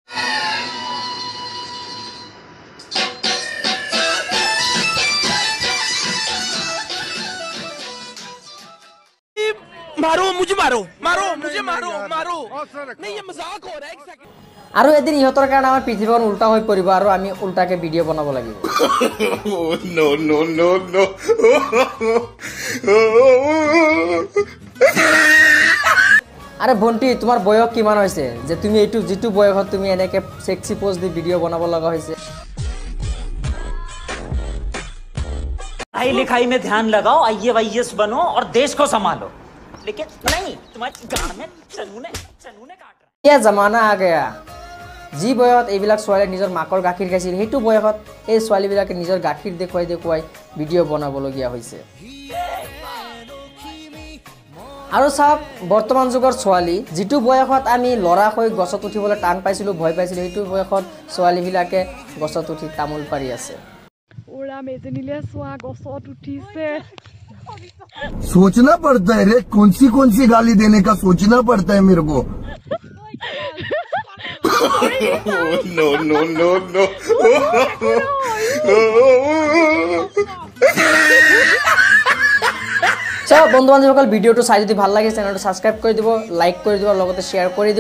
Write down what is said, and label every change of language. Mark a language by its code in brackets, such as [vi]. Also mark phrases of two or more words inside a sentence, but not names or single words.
[hi] मारो मुझे, मारो मारो मुझे, मारो मारो नहीं, ये मजाक हो रहा है। एक सेकंड। [as] আৰু এদিন ইহঁতৰ কাৰণে আমাৰ পৃথিৱীখন উল্টা হৈ পৰিব আৰু আমি উল্টাকে ভিডিঅ' বনাব লাগিব। [en] no no no no. [as] আরে ভন্টি, তোমাৰ বয়স কিমান হৈছে যে তুমি এইটো যিটো বয়সত তুমি এনেকে [en] sexy pose [as] দি ভিডিঅ' বনাব লগা হৈছে? [hi] पढ़ाई लिखाई में ध्यान लगाओ, IAS बनो और देश को संभालो। लेकिन नहीं, तुम्हारी गाड़ में चनूने काट रहा। क्या जमाना आ गया। [as] যি বয়সত এইবিলাক ছোৱালী নিজৰ মাকৰ গাখীৰ খাইছিল, সেইটো বয়সত এই ছোৱালীবিলাকে নিজৰ গাখীৰ দেখুৱাই ভিডিঅ' বনাবলগীয়া হৈছে। আৰু চাওক, বৰ্তমান যুগৰ ছোৱালী যিটো বয়সত আমি ল'ৰা হৈ গছত উঠিবলৈ টান পাইছিলোঁ, ভয় পাইছিলোঁ, সেইটো বয়সত ছোৱালীবিলাকে গছত উঠি তামোল পাৰি আছে। [hi] सोचना पड़ता है रे, कौन सी गाली देने का सोचना पड़ता है मेरे को। [en] no no no no. [as] সব বন্ধু বান্ধৱীসকল ভিডিঅ'টো চাই যদি ভাল লাগে চেনেলটো সাবস্ক্ৰাইব কৰি দিব, লাইক কৰি দিব, লগতে শ্বেয়াৰ কৰি দিব।